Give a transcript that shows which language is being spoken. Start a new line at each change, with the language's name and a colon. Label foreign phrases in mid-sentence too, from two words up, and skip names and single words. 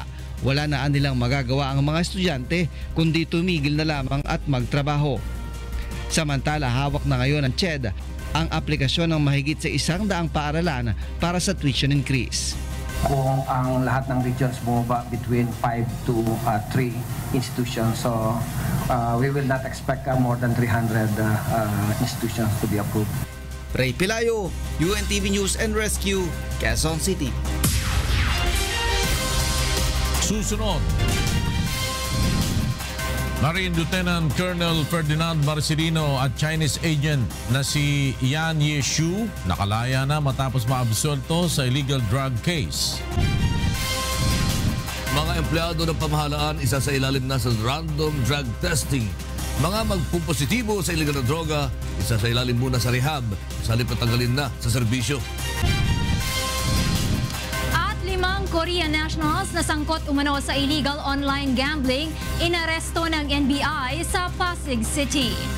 Filipino: Wala na nilang magagawa ang mga estudyante kundi tumigil na lamang at magtrabaho. Samantala, hawak na ngayon ng CHED ang aplikasyon ng mahigit sa 100 paaralan para sa
English: tuition increase.
Filipino: Kung ang lahat ng regions bumaba
English: between 5 to 3 institutions, so we will not expect more than 300 institutions to be approved.
Filipino: Ray Pilayo, UNTV News and Rescue, Quezon City. Susunod, Marine Lieutenant Colonel Ferdinand Marcelino at
English: Chinese agent
Filipino: na si Yan Yeshu nakalaya na matapos maabsolto sa
English: illegal drug case.
Filipino: Mga empleyado ng pamahalaan isa sa ilalim na sa
English: random drug testing.
Filipino: Mga magpupositibo sa illegal na droga, isa sa ilalim muna sa rehab, sa halip na tanggalin na sa serbisyo.
English: Korean nationals
Filipino: na sangkot umano sa
English: illegal online gambling,
Filipino: inaresto ng NBI sa Pasig City.